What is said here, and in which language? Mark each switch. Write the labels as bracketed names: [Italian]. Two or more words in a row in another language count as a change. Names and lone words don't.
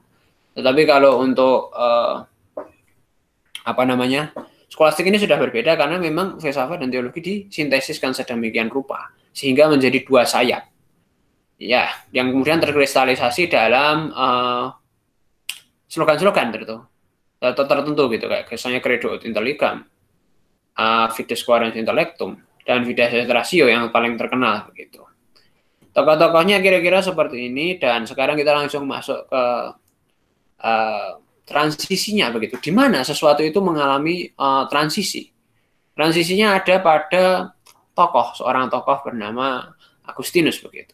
[Indonesian] Tetapi kalau untuk skolastik ini sudah berbeda karena memang filsafat dan teologi disintesiskan sedemikian rupa sehingga menjadi dua sayap. Ya, yang kemudian terkristalisasi dalam slogan-slogan tertentu gitu kayak misalnya [Latin] credo ut intelligam, fides quaerens intellectum, [Indonesian] dan [Latin] fides est ratio [Indonesian] yang paling terkenal begitu. Tokoh-tokohnya kira-kira seperti ini dan sekarang kita langsung masuk ke transisinya begitu. Di mana sesuatu itu mengalami transisi. Transisinya ada pada seorang tokoh bernama Agustinus begitu.